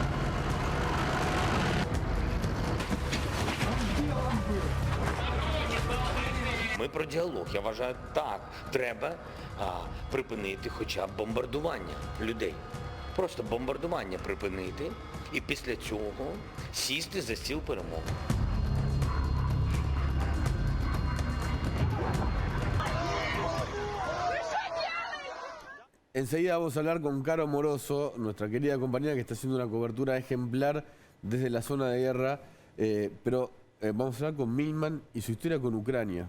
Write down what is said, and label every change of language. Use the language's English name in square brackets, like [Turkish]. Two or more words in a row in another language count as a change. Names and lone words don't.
[Ukrainian] Ми про діалог. Я вважаю, так, треба припинити хоча б бомбардування людей. Просто бомбардування припинити і після цього сісти за стіл перемовин. [Spanish] Enseguida vamos a hablar con Caro Moroso, nuestra querida compañera que está haciendo una cobertura ejemplar desde la zona de guerra, pero vamos a hablar con Milman y su historia con Ucrania.